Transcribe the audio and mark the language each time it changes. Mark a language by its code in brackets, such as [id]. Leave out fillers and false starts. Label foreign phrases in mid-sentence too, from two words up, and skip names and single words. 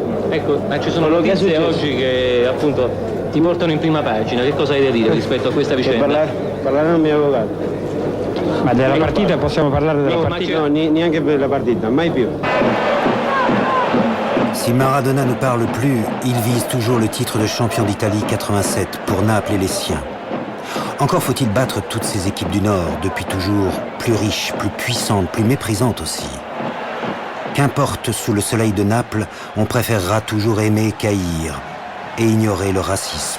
[it] Ecco, ma ci sono Quello che è notizie successo. oggi che appunto ti portano in prima pagina. Che cosa hai da dire rispetto a questa vicenda? Parlare al mio avvocato. Ma della partita possiamo parlare della No, ma partita? No, neanche per la partita, mai più. [fr] Si Maradona ne parle plus, il vise toujours le titre de champion d'Italie 87 pour Naples et les siens. Encore faut-il battre toutes ces équipes du Nord, depuis toujours plus riches, plus puissantes, plus méprisantes aussi. Qu'importe, sous le soleil de Naples, on préférera toujours aimer qu'haïr et ignorer le racisme.